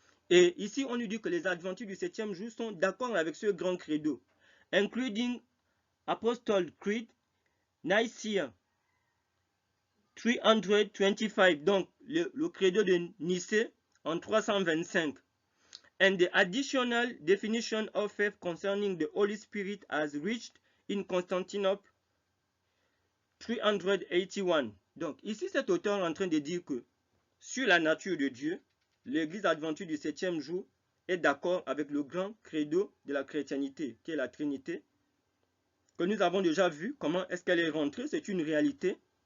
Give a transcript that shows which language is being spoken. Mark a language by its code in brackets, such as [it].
[fr] Et ici, on nous dit que les adventistes du 7e jour sont d'accord avec ce grand credo, [en] including Apostolic Creed, [fr] Nicaea 325, donc le credo de Nicée en 325. [en] And the additional definition of faith concerning the Holy Spirit as reached in Constantinople 381. [fr] Donc ici, cet auteur est en train de dire que sur la nature de Dieu, l'Église adventiste du 7e jour est d'accord avec le grand credo de la chrétienté, qui est la Trinité, que nous avons déjà vu comment est-ce qu'elle est rentrée, c'est une réalité.